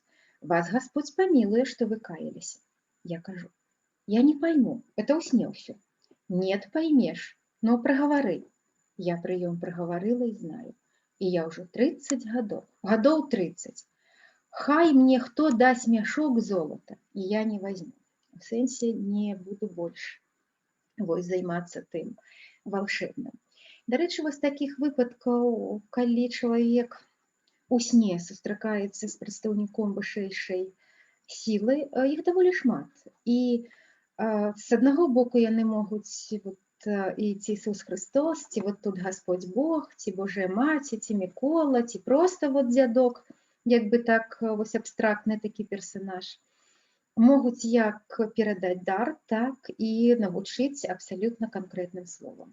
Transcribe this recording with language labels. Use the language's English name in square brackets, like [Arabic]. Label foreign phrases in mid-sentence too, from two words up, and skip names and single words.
[Russian] Вас Господь помилует, что вы каялись. Я кажу: я не пойму, это усне все. Нет, поймешь, но проговори. Я прием проговорила и знаю. И я уже 30 годов 30. Хай мне кто даст мешок золота, и я не возьму. В сенсе не буду больше займацца тым волшебным. [Belarusian] Дарэчы, вось таких выпадкаў, калі чалавек у сне сустракаецца з прадстаўніком вышэйшай сілы, іх даволі шмат. І з аднаго боку яны могуць і ці Ісус Христос, ці вот тут Господь Бог, ці Божая Маці, ці Мікола, ці просто вот дзядок, як бы так вось абстрактны такі персонаж, могуць як перадаць дар, так і навучыць абсалютна канкрэтным словам.